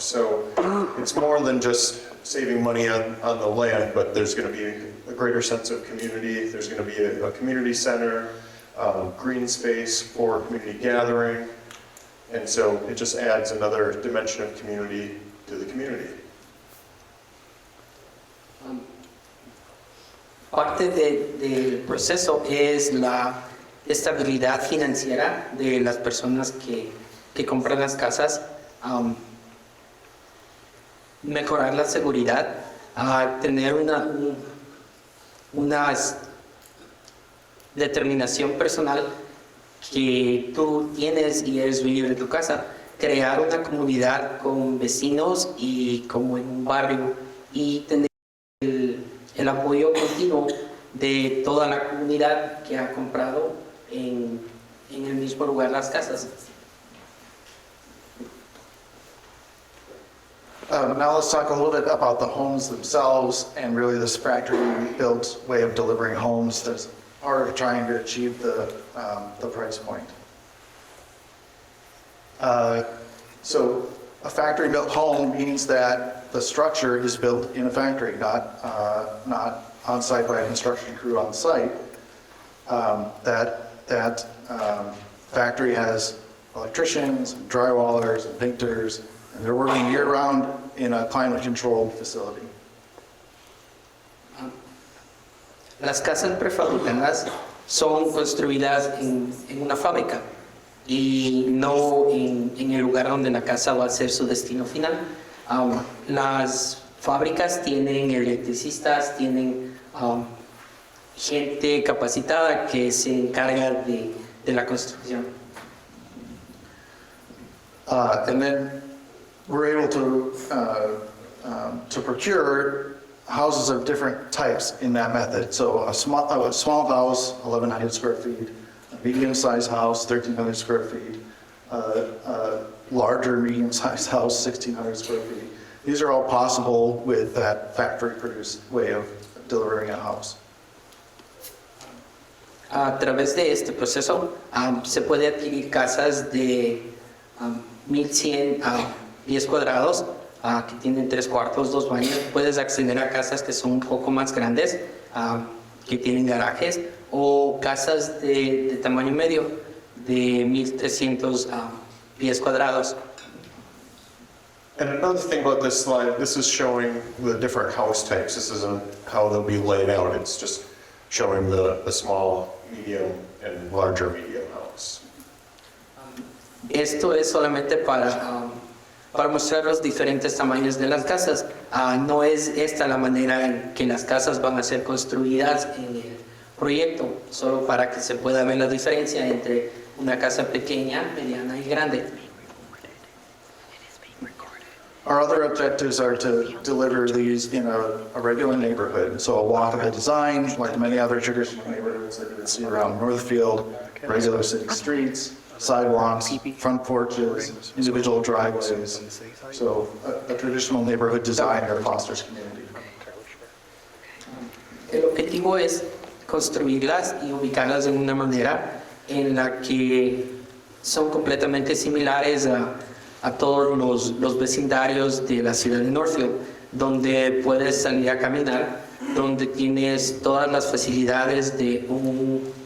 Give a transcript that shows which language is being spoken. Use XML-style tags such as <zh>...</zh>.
<en>So it's more than just saving money on the land, but there's going to be a greater sense of community. There's going to be a community center, green space for community gathering. And so it just adds another dimension of community to the community.</en> <es>Parte del proceso es la estabilidad financiera de las personas que compran las casas, mejorar la seguridad, tener una determinación personal que tú tienes y eres libre de tu casa, crear una comunidad con vecinos y como en un barrio y tener el apoyo continuo de toda la comunidad que ha comprado en el mismo lugar las casas.</es> <en>Now let's talk a little bit about the homes themselves and really this factory-built way of delivering homes that's part of trying to achieve the price point. So a factory-built home means that the structure is built in a factory, not on-site by a construction crew on site. That factory has electricians, and drywallers, and painters, and they're working year-round in a climate-controlled facility.</en> <es>Las casas prefabricadas son construidas en una fábrica y no en el lugar donde la casa va a ser su destino final. Las fábricas tienen electricistas, tienen gente capacitada que se encarga de la construcción.</es> <en>And then we're able to procure houses of different types in that method. So a small house, 1,100 square feet, a medium-sized house, 1,300 square feet, a larger medium-sized house, 1,600 square feet. These are all possible with that factory-produced way of delivering a house.</en> <es>A través de este proceso se puede adquirir casas de 1,100 pies cuadrados que tienen 3 cuartos, 2 baños. Puedes acceder a casas que son un poco más grandes, que tienen garajes, o casas de tamaño medio de 1,300 pies cuadrados.</es> <en>And another thing about this slide, this is showing the different house types. This isn't how they'll be laid out. It's just showing the small, medium, and larger medium house.</en> <es>Esto es solamente para mostrar los diferentes tamaños de las casas. No es esta la manera en que las casas van a ser construidas en el proyecto, solo para que se pueda ver la diferencia entre una casa pequeña, mediana y grande.</es> <en>Our other objectives are to deliver these in a regular neighborhood. So a walkable design, like many other traditional neighborhoods that you would see around Northfield, regular city streets, sidewalks, front porches, individual driveways. So a traditional neighborhood design that fosters community.</en> <es>El objetivo es construirlas y ubicarlas de una manera en la que son completamente similares a todos los vecindarios de la ciudad de Northfield, donde puedes salir a caminar, donde tienes todas las facilidades de un</es>